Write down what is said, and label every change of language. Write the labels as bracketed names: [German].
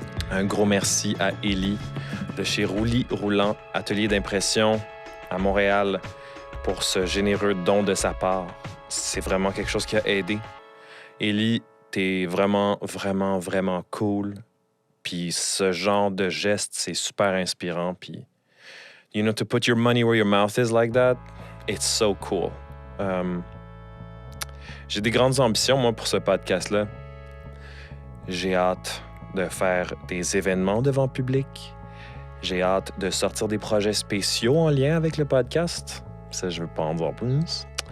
[French] Un gros merci à Élie de chez Roulis Roulant, atelier d'impression à Montréal, pour ce généreux don de sa part. C'est vraiment quelque chose qui a aidé. Élie, t'es vraiment, vraiment, vraiment cool. Puis ce genre de geste, c'est super inspirant. Puis, [English] you know, to put your money where your mouth is like that, it's so cool. [French] J'ai des grandes ambitions, moi, pour ce podcast-là. J'ai hâte de faire des événements devant public. J'ai hâte de sortir des projets spéciaux en lien avec le podcast. Ça, je veux pas en dire plus.